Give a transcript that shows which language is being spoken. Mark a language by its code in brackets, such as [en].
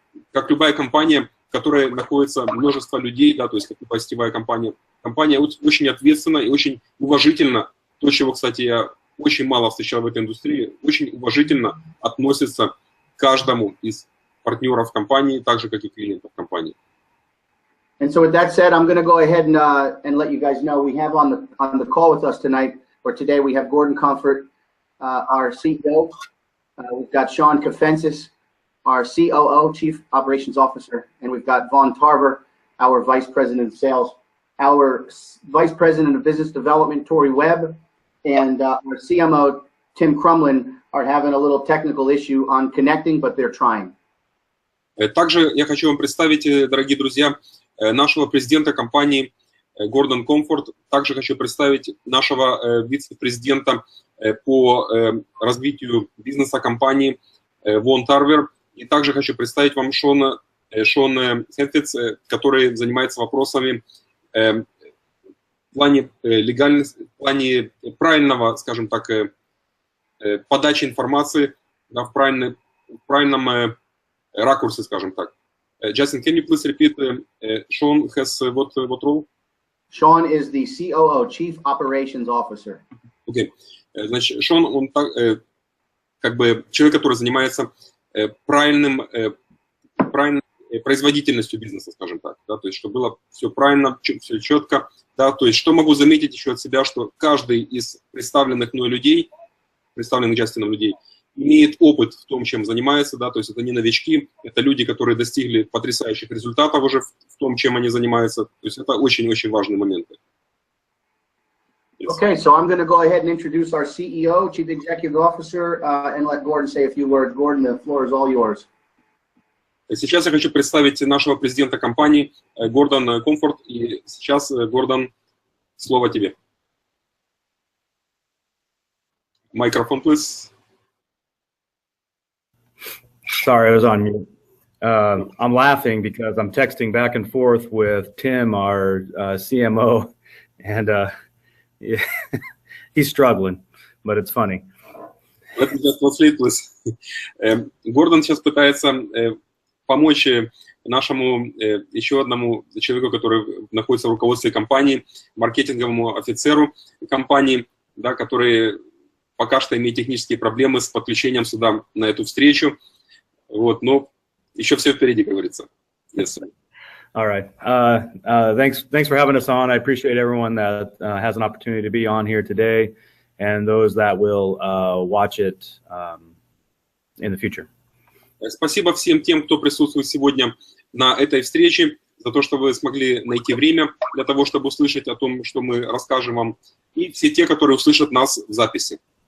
[ru] как любая компания, в которой находится множество людей, да, то есть как любая сетевая компания, компания очень ответственна и очень уважительно, то, чего, кстати, я очень мало встречал в этой индустрии, очень уважительно относится к каждому из партнеров компании, так же, как и клиентов компании. [en] And so with that said, I'm going to go ahead and let you guys know we have on the call with us tonight, or today, we have Gordon Comfort, our CEO. We've got Sean Kafensis, our COO, Chief Operations Officer, and we've got Vaughn Tarver, our Vice President of Sales, our Vice President of Business Development, Tori Webb, and our CMO, Tim Crumlin, are having a little technical issue on connecting, but they're trying. [ru] Также я хочу вам представить, дорогие друзья, нашего президента компании Гордон Комфорт. Также хочу представить нашего вице-президента по развитию бизнеса компании Вон Тарвер. И также хочу представить вам Шона Хэтфитс, который занимается вопросами в плане легальности, в плане правильного, скажем так, подачи информации, да, в правильном ракурсе, скажем так. [en] Justin, can you please repeat? Sean has what role? Sean is the COO, Chief Operations Officer. Okay. [ru] Значит, Шон, он как бы человек, который занимается правильной производительностью бизнеса, скажем так, да, то есть чтобы было все правильно, все четко, да, то есть что могу заметить еще от себя, что каждый из представленных мной людей, представленных Джастином людей, имеет опыт в том, чем занимается, да, то есть это не новички, это люди, которые достигли потрясающих результатов уже в том, чем они занимаются, то есть это очень-очень важные моменты. [en] Okay, so I'm going to go ahead and introduce our CEO, Chief Executive Officer, and let Gordon say a few words. Gordon, the floor is all yours. [ru] Сейчас я хочу представить нашего президента компании Гордон Комфорт, и сейчас, Гордон, слово тебе. [en] Microphone, please. Sorry, I was on mute. I'm laughing because I'm texting back and forth with Tim, our CMO, and he's struggling, but it's funny. Let me just translate, please. [ru] Гордон сейчас пытается помочь нашему еще одному человеку, который находится в руководстве компании, маркетинговому офицеру компании, да, который пока что имеет технические проблемы с подключением сюда на эту встречу. Вот, но еще все впереди, говорится. [en] Yes, sir. All right. Thanks for having us on. I appreciate everyone that has an opportunity to be on here today, and those that will watch it in the future. [ru] Спасибо всем тем, кто присутствует сегодня на этой встрече, за то, что вы смогли найти время для того, чтобы услышать о том, что мы расскажем вам, и все те, которые услышат нас в записи.